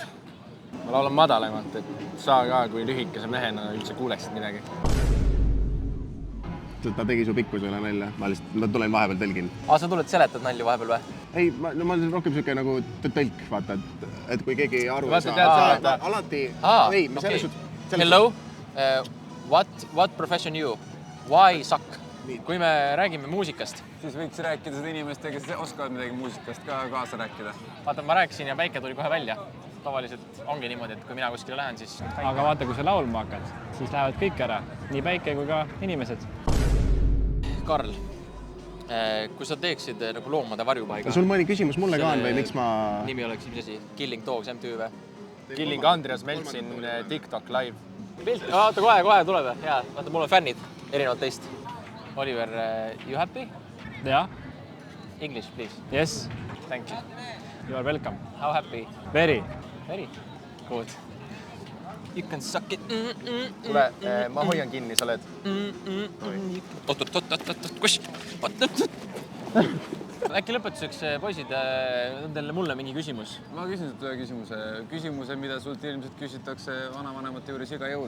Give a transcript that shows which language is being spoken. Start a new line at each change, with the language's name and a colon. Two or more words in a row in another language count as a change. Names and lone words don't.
Estonian: Ma laulan madalamalt, et sa ka kui lühikese mehena üldse kuuleksid midagi. Ta tegi su pikkusele nalja. Ma tulen vahepeal tõlgin. Sa tuled seletad nalju vahepeal või? Ei, ma olen rohkem siuke nagu tõlk, vaata, et kui keegi aru Vaata, tead sa, alati... Ei,
English: okay. Hello, what profession you? Why suck?
Estonian: Kui me räägime muusikast. Siis võiks rääkida seda inimestega, kes oskavad midagi muusikast ka kaasa rääkida. Vaata, ma rääkisin ja päike tuli kohe välja. Tavaliselt ongi niimoodi, et kui mina kuskile lähen, siis... Aga vaata, kui sa laulma hakkad, siis lähevad kõik ära. Nii päike kui ka inimesed. Karl, kui sa teeksid nagu loomade varjupaiga... Sul mõni küsimus mulle ka on või miks ma... Nimi oleks mis asi? Killing Dogs MTV või? Killing Andreas Meltsin TikTok live. Vaata, kohe tuleb. Hea, vaata, mul on fännid erinevalt teist. Oliver,
English: you happy? Yeah. English, please. Yes. Thank you. You are welcome. How happy? Very. Very good. You can suck it.
Estonian: Kuule, ma hoian kinni, sa oled. Kus? Äkki lõpetuseks, poisid, on teil mulle mingi küsimus? Ma küsin ühe küsimuse. Küsimuse, mida sult ilmselt küsitakse vanavanemate juures iga jõul.